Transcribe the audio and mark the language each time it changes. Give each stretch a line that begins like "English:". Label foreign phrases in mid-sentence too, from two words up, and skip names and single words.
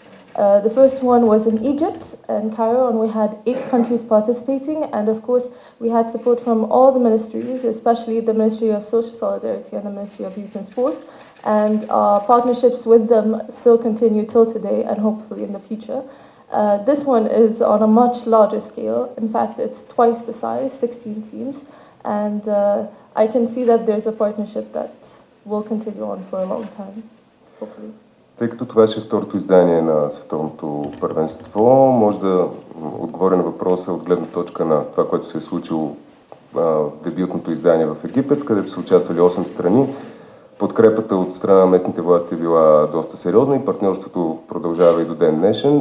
English: The first one was in Egypt, in Cairo, and we had 8 countries participating, and of course we had support from all the ministries, especially the Ministry of Social Solidarity and the Ministry of Youth and Sport, and our partnerships with them still continue till today and hopefully in the future. This one is on a much larger scale. In fact, it's twice the size, 16 teams, and I can see that there's a partnership that will continue on for a long time, hopefully.
Bulgarian: Тъй като това ще е второто издание на световното първенство, може да отговоря на въпроса от гледна точка на това, което се е случило в дебютното издание в Египет, където са участвали 8 страни. Подкрепата от страна на местните власти е била доста сериозна и партньорството продължава и до ден днешен.